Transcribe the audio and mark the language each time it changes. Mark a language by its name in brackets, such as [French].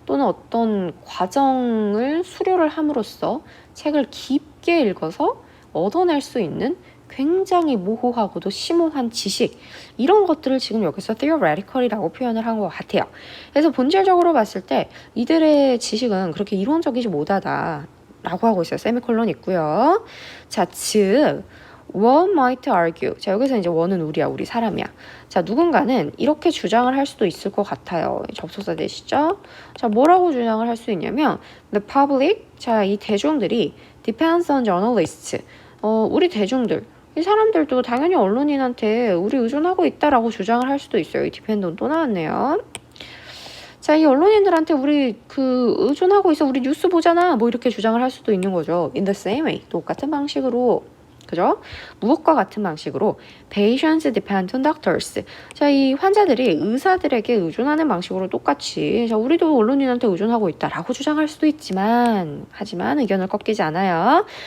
[Korean] 또는 어떤 과정을 수료를 함으로써 책을 깊게 읽어서 얻어낼 수 있는 굉장히 모호하고도 심오한 지식 이런 것들을 지금 여기서 theoretical이라고 표현을 한 것 같아요. 그래서 본질적으로 봤을 때 이들의 지식은 그렇게 이론적이지 못하다 라고 하고 있어요. 세미콜론 있고요. [English] 자, 즉 one might argue. [Korean] 자, 여기서 이제 one은 우리야, 우리 사람이야. 자, 누군가는 이렇게 주장을 할 수도 있을 것 같아요. 접속사 되시죠? 자, 뭐라고 주장을 할 수 있냐면 [English] the public, [Korean] 자, 이 대중들이 [English] depends on journalists. [Korean] 우리 대중들, 이 사람들도 당연히 언론인한테 우리 의존하고 있다라고 주장을 할 수도 있어요. 이 디펜드는 또 나왔네요. 자, 이 언론인들한테 우리 의존하고 있어. 우리 뉴스 보잖아. 뭐 이렇게 주장을 할 수도 있는 거죠. [English] In the same way. [Korean] 똑같은 방식으로. 그죠? 무엇과 같은 방식으로 [English] patients depend on doctors. [Korean] 자, 이 환자들이 의사들에게 의존하는 방식으로 똑같이 자, 우리도 언론인한테 의존하고 있다라고 주장할 수도 있지만 하지만 의견을 꺾이지 않아요.